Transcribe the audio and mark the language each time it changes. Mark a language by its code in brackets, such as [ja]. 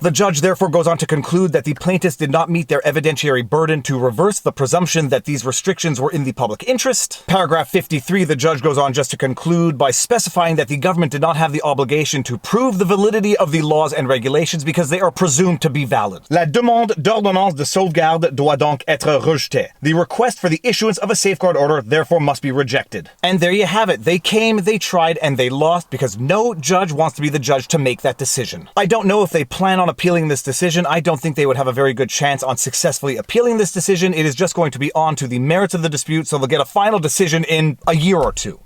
[en] The judge therefore goes on to conclude that the plaintiffs did not meet their evidentiary burden to reverse the presumption that these restrictions were in the public interest. Paragraph 53, the judge goes on just to conclude by specifying that the government did not have the obligation to prove the validity of the laws and regulations because they are presumed to be valid. [fr] La demande d'ordonnance de sauvegarde doit donc être rejetée. [en] The request for the issuance of a safeguard order therefore must be rejected. And there you have it. They came, they tried, and they lost because no judge wants to be the judge to make that decision. I don't know if they plan on appealing this decision. I don't think they would have a very good chance on successfully appealing this decision. It is just going to be on to the merits of the dispute, so they'll get a final decision in a year or two.